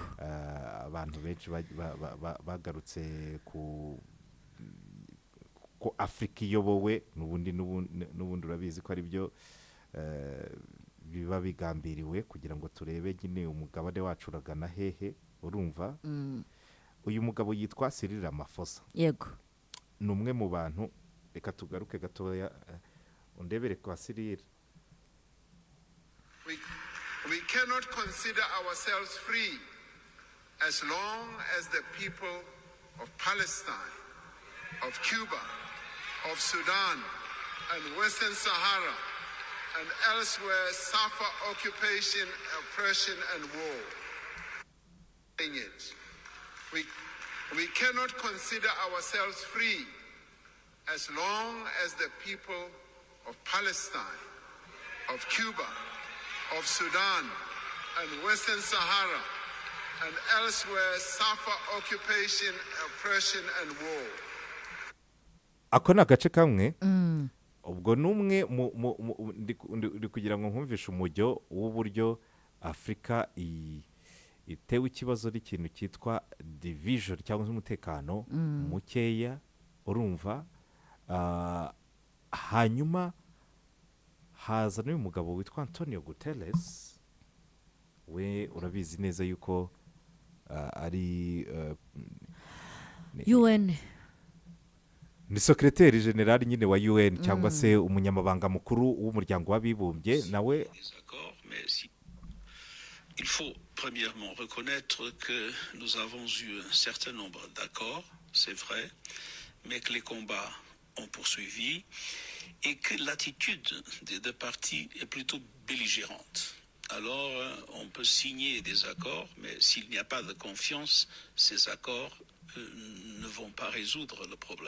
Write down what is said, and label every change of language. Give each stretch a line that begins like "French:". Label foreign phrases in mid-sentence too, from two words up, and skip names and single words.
Kinyarwanda: abantu benshi bagarutse ko Afrika iyobowe n'ubundi urabizi ko ari byo biba bigambiriwe kugira ngo turebe nyine umugabane wacu uragana hehe urumva uyu mugabo yitwa Cyril Ramaphosa yego ni umwe mu bantu reka tugaruke gatoya undebere kwa Cyril.
English: We cannot consider ourselves free as long as the people of Palestine, of Cuba, of Sudan, and Western Sahara, and elsewhere suffer occupation, oppression, and war. We cannot consider ourselves free as long as the people of Palestine, of Cuba, of Sudan, and Western Sahara, and elsewhere suffer occupation, oppression, and war.
Kinyarwanda: Ako ni agace kamwe ubwo numwe ndi kugira ngo nkumvishe umujyo w'uburyo Afrika itewe ikibazo n'ikintu cyitwa division cyangwa umutekano mukeya urumva hanyuma haza n'uyu mugabo witwa Antonio Guterres we urabizi neza yuko ari UN ni
French: secrétaire général
Kinyarwanda: nyine wa UN cyangwa se umunyamabanga mukuru w'umuryango w'abibumbye nawe
French: faut premièrement reconnaître que nous avons eu un certain nombre d'accords, c'est vrai, mais que les combats ont poursuivi et que l'attitude des deux parties est plutôt belligérante. Alors, on peut signer des accords, mais s'il n'y a pas de confiance, ces accords ne vont pas résoudre le problème.